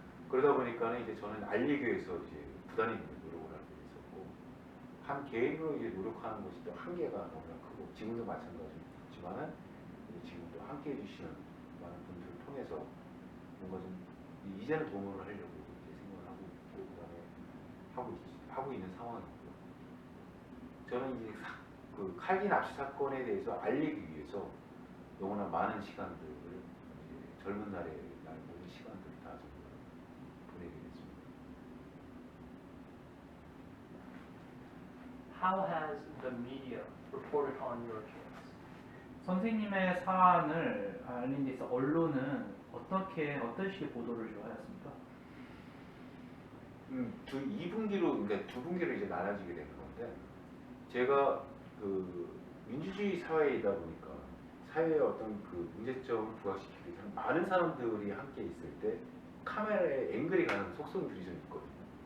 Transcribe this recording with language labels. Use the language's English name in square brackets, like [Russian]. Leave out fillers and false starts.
[Korean] 그러다 보니까 이제 저는 알리기 위해서 이제 부단히 노력을 하게 됐었고 한 개인으로 이제 노력하는 것이 또 한계가 너무나 크고 지금도 마찬가지지만은 지금도 함께 해주시는 많은 분들을 통해서 뭔가 좀 이제는 도움을 하려고 이제 생각을 하고 있고 그다음에 하고 있는 상황이고요. 저는 이제 그 칼기 납치 사건에 대해서 알리기 위해서 너무나 많은 시간들을 이제 젊은 날에 날 모든 시간들을 다 보내게 됐습니다. [English] How has the media reported on your case? [Korean] 선생님의 사안을 알린 데 있어 언론은 어떤 식의 보도를 하였습니까? 2분기로 그러니까 두 분기로 이제 나눠지게 되는 건데 제가 그 민주주의 사회이다 보니까 사회의 어떤 그 문제점을 부각시키기 위해서 많은 사람들이 함께 있을 때 카메라에 앵글이 가는 속성들이 좀 있거든요.